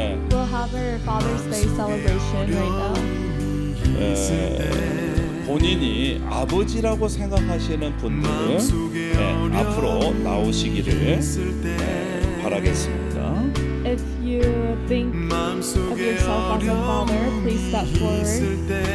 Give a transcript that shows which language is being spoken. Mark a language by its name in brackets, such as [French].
[English] We'll have our Father's Day celebration right now. [Korean] 본인이 아버지라고 생각하시는 분들은 앞으로 나오시기를 바라겠습니다. [English] If you think of yourself as a father, please step forward.